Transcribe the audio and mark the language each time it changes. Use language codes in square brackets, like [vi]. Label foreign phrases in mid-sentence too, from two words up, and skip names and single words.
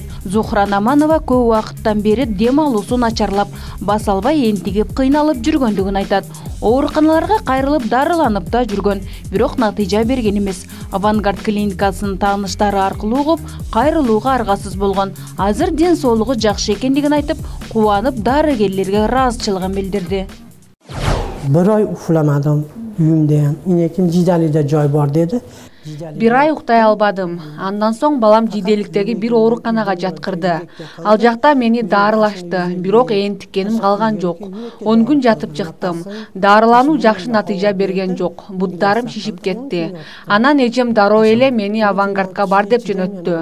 [ky] Зухра Наманова көп убакыттан бери дем алуусун начарлап, баса албай энтигип кыйналып жүргөндүгүн айтат. Ооруканаларга кайрылып дарыланып да жүргөн, бирок натыйжа берген эмес. Авангард клиникасынын тааныштары аркылуу угуп, кайрылууга аргасыз болгон. Азыр ден соолугу жакшы экендигин айтып, кубанып дарыгерлерге ыраазычылыгын билдирди. [uz] Bir ay uxlamadim uyimda. Inekim Jidalida joy bor dedi. [ky] Бир ай уктай албадым. Андан соң балам жиделиктеги бир ооруканага жаткырды. Ал жакта мени дарылашты, бирок энтиккеним калган жок. 10 күн жатып чыктым. Дарылануу жакшы натыйжа берген жок. Буттарым шишип кетти. Анан эжем дароо эле мени Авангардка бар деп жөнөттү.